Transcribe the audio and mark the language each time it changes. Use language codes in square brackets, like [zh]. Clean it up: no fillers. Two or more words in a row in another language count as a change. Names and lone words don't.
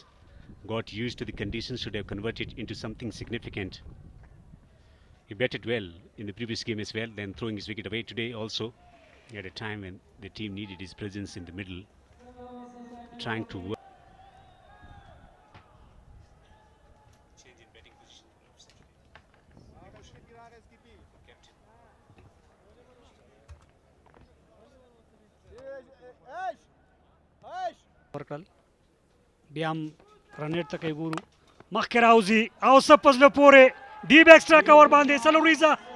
[en] Got used to the conditions, should have converted into something significant. He batted well in the previous game as well, then throwing his wicket away today also. At a time when the team needed his presence in the middle, trying to work. Change in batting position. [ps] ورکړل بیا هم رنیټ ته کوي ګورو مخکې راوځي او سپس له پورې [en] deep extra cover [ps] باندې څلوریزه.